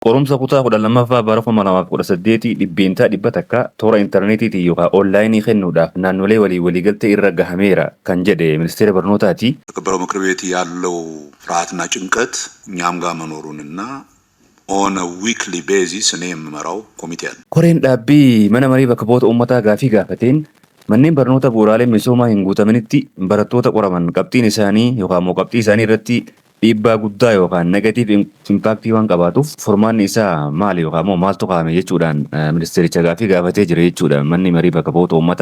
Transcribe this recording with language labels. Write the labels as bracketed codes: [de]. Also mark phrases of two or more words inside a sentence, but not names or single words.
[om] Qorumsa kutaa 12ffaa bara 2018 dhibbeentaa dhibba takka toora intarneetiitiin yookaan onlaayinii kennuudhaaf naannolee waliigaltee irra gahameera kan jedhe ministeera barnootaati. [am] የተከበረው ምክር ቤት ያለው ፍርሃትና ጭንቀት እኛም ጋር መኖሩንና [en] on weekly basis [am] እኔ የምመራው ኮሚቴ አለ። [om] Koreen dhaabbii mana marii bakka bu'oota uummataa gaafii gaafateen manneen barnoota bu'uuraalee misoomaa hin guutaminitti barattoota qoraman qabxiin isaanii yookaan immoo qabxii isaanii irratti dhiibbaa guddaa yookaan [en] negatiiv impaaktii [om] waan qabaatuuf furmaanni isaa maali yookaan immoo maaltu kaa'ame jechuudhaan ministeericha gaafii gaafatee jira jechuudha manni marii bakka bu'oota uummataa.